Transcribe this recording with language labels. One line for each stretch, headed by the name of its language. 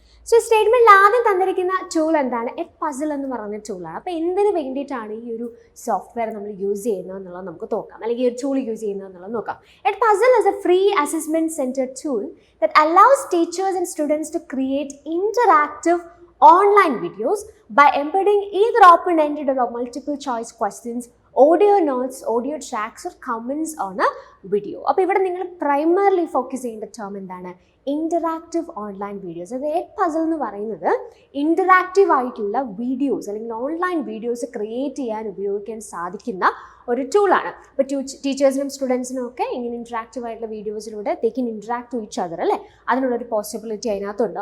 Malayalam: So സ്റ്റേറ്റ്മെന്റിൽ ആദ്യം തന്നിരിക്കുന്ന tool എന്താണ്? എഡ്പസിൽ എന്ന് പറയുന്ന ടൂളാണ്. അപ്പോൾ എന്തിനു വേണ്ടിയിട്ടാണ് ഈ ഒരു സോഫ്റ്റ്വെയർ നമ്മൾ യൂസ് ചെയ്യുന്നത് എന്നുള്ളത് നമുക്ക് നോക്കാം, അല്ലെങ്കിൽ ഈ ഒരു ടൂൾ യൂസ് ചെയ്യുന്നത് എന്നുള്ളത് നോക്കാം.
English: Edpuzzle is a free assessment centered tool that allows teachers and students to create interactive online videos by embedding either open-ended or multiple choice questions, audio notes, audio tracks or comments on a video.
Malayalam: അപ്പോൾ ഇവിടെ നിങ്ങൾ primarily focus ചെയ്യുന്ന term എന്താണ്? Interactive online videos. അത് എഡ്പസിൽ എന്ന് പറയുന്നത് interactive ആയിട്ടുള്ള videos അല്ലെങ്കിൽ ഓൺലൈൻ വീഡിയോസ് ക്രിയേറ്റ് ചെയ്യാൻ ഉപയോഗിക്കാൻ സാധിക്കുന്ന ഒരു ടൂളാണ്. അപ്പോൾ ടീച്ചേഴ്സിനും സ്റ്റുഡൻസിനും ഒക്കെ ഇങ്ങനെ ഇൻറ്ററാക്റ്റീവ് ആയിട്ടുള്ള വീഡിയോസിലൂടെ ദേ Ken interact to each other അല്ലേ, അതിനുള്ളൊരു പോസിബിലിറ്റി അതിനകത്തുണ്ട്.